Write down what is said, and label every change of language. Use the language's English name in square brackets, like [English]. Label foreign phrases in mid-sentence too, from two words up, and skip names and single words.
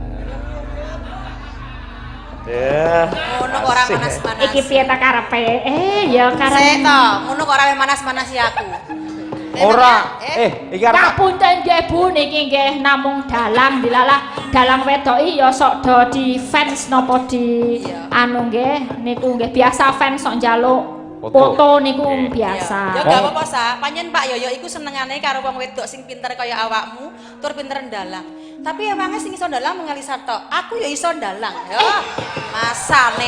[Javanese] Ngono kok ora manas-manas. Iki piye ta karepe? Ya karep. Sik to, ngono kok ora manas-manasi aku. Ora. Iki arep Ngapunten nggih Bu, niki nggih namung dalang dilalah dalang wedoki ya sok do di fans napa di anu nggih niku nggih biasa fans sok njaluk foto niku biasa. Ya gak apa-apa Sa, panjen Pak Yoyo iku senengane karo wong wedok sing pinter kaya awakmu, tur pinter ndalang. Tapi emangnya sing iso ndalang mengali sato. Aku ya iso ndalang. Yo, masane.